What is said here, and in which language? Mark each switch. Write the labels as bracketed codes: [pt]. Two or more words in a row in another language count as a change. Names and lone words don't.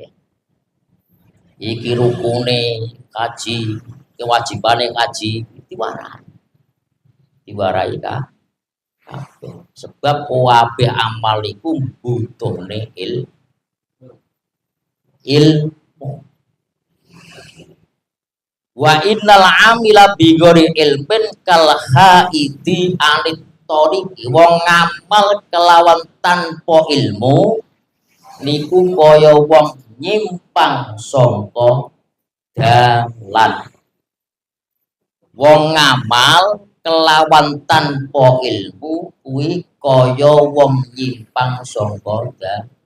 [jv] Iki rukune haji, kewajibane haji diwarai. Diwarai kabeh. Sebab kabeh amal iku butuhne ilmu. [ar] وإن العامل بغير علم كالحائد عن الطريق. [jv] Wong ngamal kelawan tanpa ilmu niku kaya wong nyimpang saka dalan. Wong ngamal kelawan tanpa ilmu kuwi kaya wong nyimpang saka dalan.